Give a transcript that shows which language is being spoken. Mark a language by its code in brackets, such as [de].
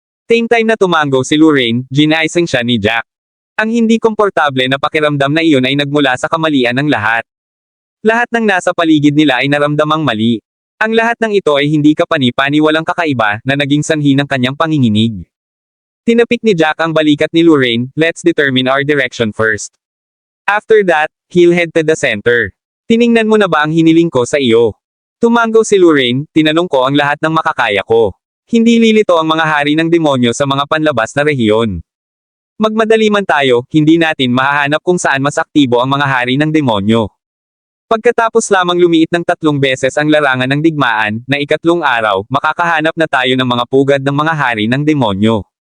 [en] Same time [tl] na tumanggo si Lorraine, ginaising siya ni Jack. Ang hindi komportable na pakiramdam na iyon ay nagmula sa kamalian ng lahat. Lahat ng nasa paligid nila ay naramdamang mali. Ang lahat ng ito ay hindi kapani-paniwalang kakaiba na naging sanhi ng kanyang panginginig. Tinapik ni Jack ang balikat ni Lorraine, [en] let's determine our direction first. After that, he'll head to the center. [tl] Tiningnan mo na ba ang hiniling ko sa iyo? Tumanggaw si Lorraine, tinanong ko ang lahat ng makakaya ko. Hindi lilito ang mga hari ng demonyo sa mga panlabas na rehiyon. Magmadali man tayo, hindi natin mahahanap kung saan mas aktibo ang mga hari ng demonyo. Pagkatapos lamang lumiit ng 3 beses ang larangan ng digmaan, na ikatlong araw, makakahanap na tayo ng mga pugad ng mga hari ng demonyo.